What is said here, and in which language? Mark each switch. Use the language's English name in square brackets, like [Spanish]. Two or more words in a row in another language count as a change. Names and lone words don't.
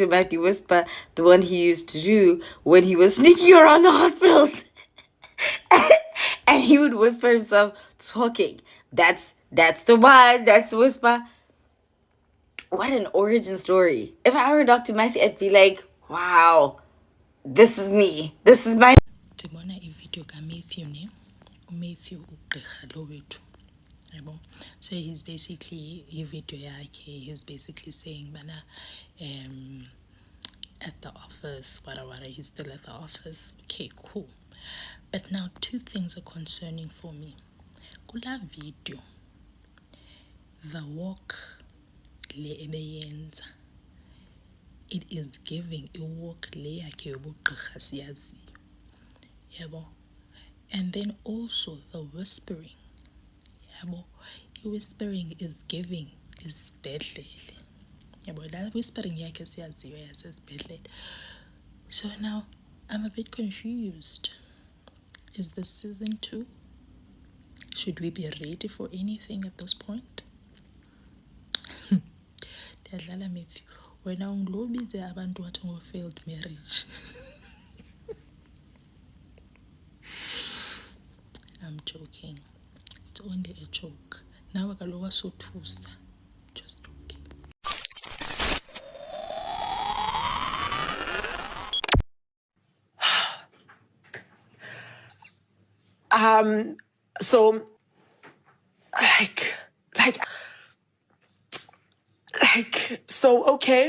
[English] Matthew Whisper, the one he used to do when he was sneaking around the hospitals. And he would whisper himself talking. That's the one. That's the whisper. What an origin story. If I were Dr. Matthew, I'd be like, wow, this is me. This is my... [Xhosa] Ndibona ivideo kaMatthew ne uMatthew ugqirha lo wethu yabo. [English] So he's basically [Xhosa] ivideo yakhe, [English] he's basically saying bana at the office whatever, he's still at the office. Okay, cool. But now two things are concerning for me. [Xhosa] Kula video, [English] the walk [Xhosa] le ebeyenza, [English] it is giving a walk [Xhosa] le yakhe yobugqirha siyazi yabo. [English] And then also the whispering yabo, whispering is giving [Xhosa] isibhedlele yabo, [English] that whispering [Xhosa] yakhe siyaziyo yasesibhedlele. [English] So now I'm a bit confused. Is this season 2? Should we be ready for anything at this point? [Xhosa] Ndiyadlala Matthew, wena ungilobize abantu wathi ngo- [English] failed marriage. I'm joking. It's only a joke. [Xhosa] Nawe kaloku wasothusa. [English] Just joking. So, so, okay.